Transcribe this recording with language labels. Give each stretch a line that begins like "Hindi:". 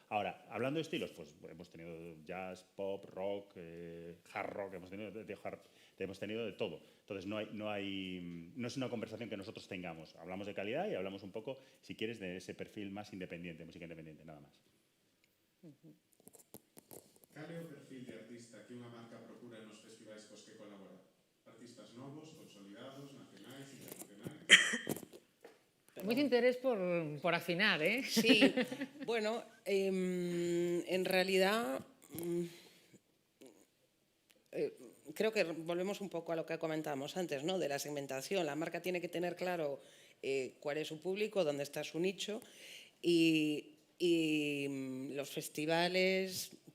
Spanish: Ahora, hablando de estilos, pues hemos tenido jazz, pop, rock, hard rock, hemos tenido de todo. Entonces, no es una conversación que nosotros tengamos. Hablamos de calidad y hablamos un poco, si quieres, de ese perfil más independiente, música independiente, nada más.
Galician: Cal é o perfil de artista que unha marca procura nos festivais cos que colabora? Artistas novos, consolidados, nacionais, internacionais? Moito interés por afinar, ¿eh?
Spanish: Sí, bueno, en realidad creo que volvemos un poco a lo que comentábamos antes, ¿no? De la segmentación. La marca tiene que tener claro cuál es su público, dónde está su nicho y los festivales.